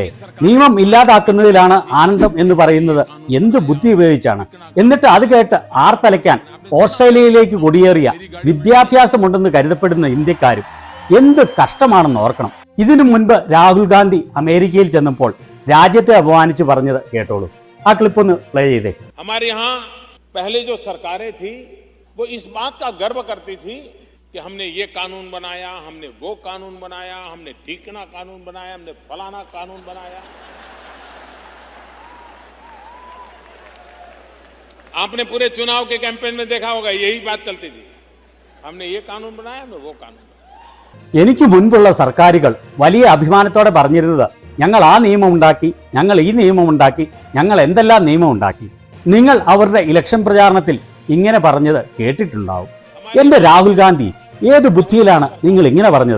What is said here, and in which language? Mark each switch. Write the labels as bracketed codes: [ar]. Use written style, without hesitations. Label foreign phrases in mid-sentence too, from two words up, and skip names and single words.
[ml] നിയമം ഇല്ലാതാക്കുന്നതിലാണ് ആനന്ദം എന്ന് പറയുന്നത് എന്ത് ബുദ്ധി ഉപയോഗിച്ചാണ്? എന്നിട്ട് അത് കേട്ട് ആർത്തലയ്ക്കാൻ ഓസ്ട്രേലിയയിലേക്ക് കുടിയേറിയ വിദ്യാഭ്യാസമുണ്ടെന്ന് കരുതപ്പെടുന്ന ഇന്ത്യക്കാരും എന്ത് കഷ്ടമാണെന്ന് ഓർക്കണം. ഇതിനു മുൻപ് രാഹുൽ ഗാന്ധി അമേരിക്കയിൽ ചെന്നപ്പോൾ രാജ്യത്തെ അപമാനിച്ച് പറഞ്ഞത് കേട്ടോളൂ. ആ ക്ലിപ്പ് ഒന്ന് പ്ലേ ചെയ്തേ. [hi] हमारे यहाँ पहले जो सरकारें थी वो इस बात का गर्व करती थी कि हमने ये कानून बनाया, हमने वो कानून बनाया, हमने ढीकना कानून बनाया, हमने फलाना कानून बनाया. आपने पूरे चुनाव के कैंपेन में देखा होगा, यही बात चलती थी, हमने ये कानून बनाया, हमने वो कानून. [ml] എനിക്ക് മുൻപുള്ള സർക്കാരുകൾ വലിയ അഭിമാനത്തോടെ പറഞ്ഞിരുന്നത് ഞങ്ങൾ ആ നിയമം ഉണ്ടാക്കി, ഞങ്ങൾ ഈ നിയമം ഉണ്ടാക്കി, ഞങ്ങൾ എന്തെല്ലാം നിയമം ഉണ്ടാക്കി. നിങ്ങൾ അവരുടെ ഇലക്ഷൻ പ്രചാരണത്തിൽ ഇങ്ങനെ പറഞ്ഞത് കേട്ടിട്ടുണ്ടാവും. എന്റെ രാഹുൽ ഗാന്ധി, ഏത് ബുദ്ധിയിലാണ് നിങ്ങൾ ഇങ്ങനെ പറഞ്ഞത്?